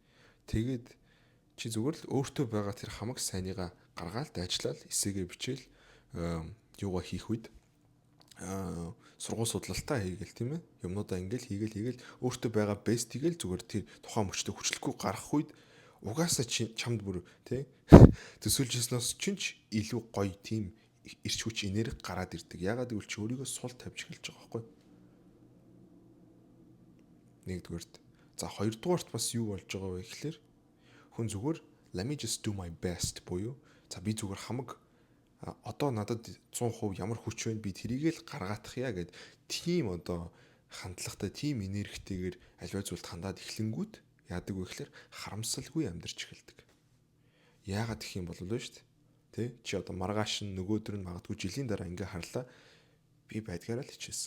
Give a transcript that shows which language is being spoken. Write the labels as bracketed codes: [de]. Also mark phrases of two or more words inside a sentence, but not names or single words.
[mn] Тэгээд чи зүгээр л өөртөө байгаа тэр хамаг сайныгаа гаргаал дайчлал эсээгээ бичээл юугаа хийх үед сургууль судлалтаа хийгээл тийм ээ юмнуудаа ингээл хийгээл өөртөө байгаа бест хийгээл зүгээр тэр тухайн мөчтө хүчлэхгүй гарах үед угаасаа чамд бүр тий төсөөлжсэнээс ч илүү гоё тийм эрч хүч энерги гараад ирдэг. Ягаад гэвэл чи өөрийгөө сул тавьж эхэлж байгаа байхгүй. Нэгдүгээрт. За хоёрдугаарт бас юу болж байгаа вэ гэхэлэр хүн зүгээр [en] let me just do my best [mn] буюу за би зүгээр хамаг одоо надад 100% ямар хүч вэ би тэрийг л гаргаадах яа гэд тийм одоо хандлагатай тийм энергитэйгээр аливаа зүйлд хандаад эхлэнгүүт яадаг вэ гэхэлэр харамсалгүй амьдарч эхэлдэг. Яагаад гэх юм бол шүү дээ. Тэ чи одоо маргааш нөгөөдөр нь магадгүй жилийн дараа ингээ харлаа би байдгаараа л хичээсэн.